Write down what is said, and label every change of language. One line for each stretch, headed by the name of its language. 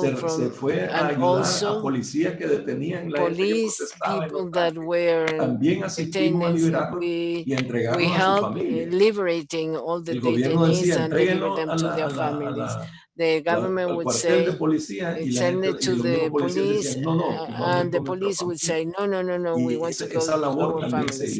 Spanish: se fue a ayudar a policías que detenían la
English: police people that were
Spanish: también asistimos a liberarlos y entregarlos a sus familias.
English: Liberating all the detainees and deliver them to their families. The government would say, send it to the police, and the police would say, no, we want to go to our families.